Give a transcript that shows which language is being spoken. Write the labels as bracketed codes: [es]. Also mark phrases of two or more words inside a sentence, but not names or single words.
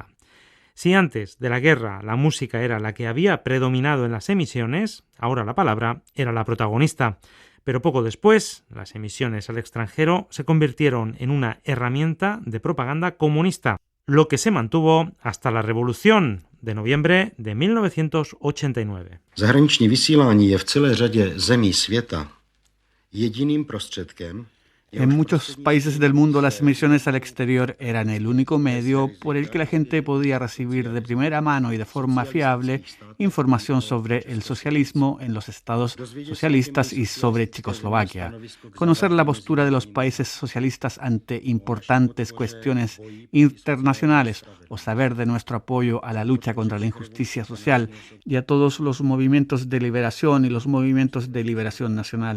[es] Si antes de la guerra la música era la que había predominado en las emisiones, ahora la palabra era la protagonista. Pero poco después, las emisiones al extranjero se convirtieron en una herramienta de propaganda comunista, lo que se mantuvo hasta la Revolución de noviembre de 1989. [cs] Zahraniční vysílání je v celé řadě zemí světa jediným prostředkem. [es] En muchos países del mundo las emisiones al exterior eran el único medio por el que la gente podía recibir de primera mano y de forma fiable información sobre el socialismo en los estados socialistas y sobre Checoslovaquia. Conocer la postura de los países socialistas ante importantes cuestiones internacionales o saber de nuestro apoyo a la lucha contra la injusticia social y a todos los movimientos de liberación y los movimientos de liberación nacional.